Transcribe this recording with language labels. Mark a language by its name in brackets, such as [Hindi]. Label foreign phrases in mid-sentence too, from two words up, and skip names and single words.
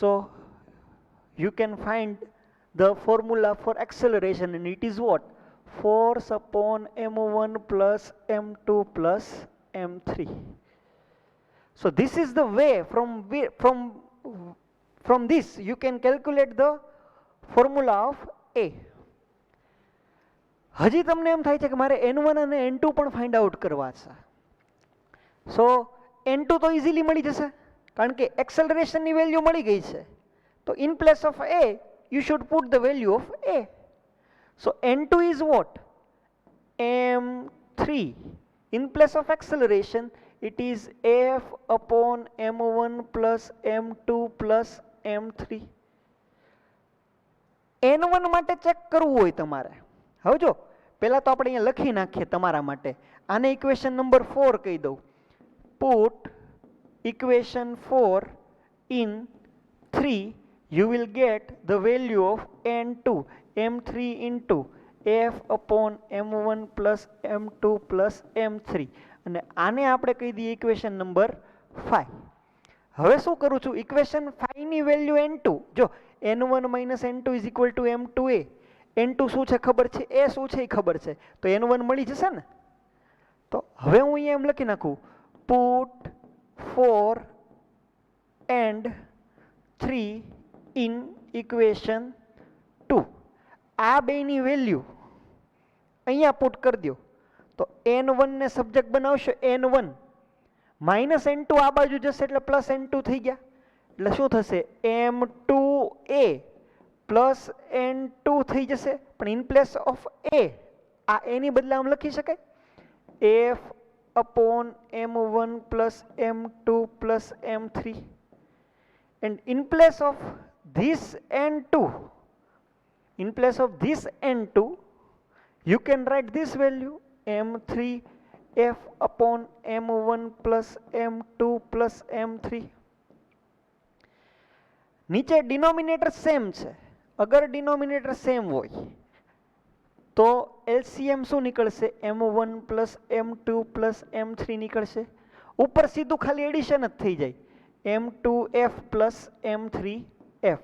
[English] So you can find the formula for acceleration, and it is what? Force upon m1 plus m2 plus m3. So this is the way from this you can calculate the formula of A. [Gujarati] હજી તમને એમ થાય છે કે મારે n1 અને n2 પણ [English] find out [Gujarati] કરવા છે. સો n2 તો ઇઝીલી મળી જશે કારણ કે એક્સેલરેશનની વેલ્યુ મળી ગઈ છે. [English] તો in place of A you should put the value of A. So n2 is what? m3. In place of acceleration it is f upon m1 plus m2 plus m3. [Gujarati] n1 માટે ચેક કરવું હોય તમારે. હવે જો પહેલા તો આપણે અહીંયા લખી નાખીએ તમારા માટે. આને ઇક્વેશન નંબર 4 કહી દઉં. [English] put equation 4 in 3, you will get the value of n2 m3 into f upon m1 plus m2 plus m3. [Gujarati] અને આને આપણે કહી દઈએ ઇક્વેશન નંબર 5. હવે શું કરું છું? ઇક્વેશન 5 ની વેલ્યુ n2, જો [English] n1 minus n2 is equal to m2a. [Gujarati] n2 શું છે ખબર છે, a શું છે એ ખબર છે, તો n1 મળી જશે ને. તો હવે હું અહીંયા એમ લખી નાખું, [English] put 4 and 3 in equation 2. [Gujarati] આ બેની વેલ્યુ અહીંયા પુટ કરી દો. તો n1 ને સબ્જેક્ટ બનાવશો n1 માઇનસ n2 આ બાજુ જશે એટલે પ્લસ n2 થઈ ગયા. એટલે શું થશે? m2a પ્લસ n2 થઈ જશે. પણ [English] in place of a [Gujarati] આ a ની બદલે આમ લખી શકાય [English] f upon m1 plus m2 plus m3. And in place of this n2, you can write this value m3 f upon m1 plus m2 plus m3. [Gujarati] નીચે [English] denominator same [Gujarati] છે. અગર [English] denominator same [Gujarati] હોય તો એલસીએમ શું નીકળશે? [English] m1 plus m2 plus m3 નીકળશે. [Gujarati] ઉપર સીધું ખાલી એડિશન જ થઈ જાય, [English] m2f plus m3f.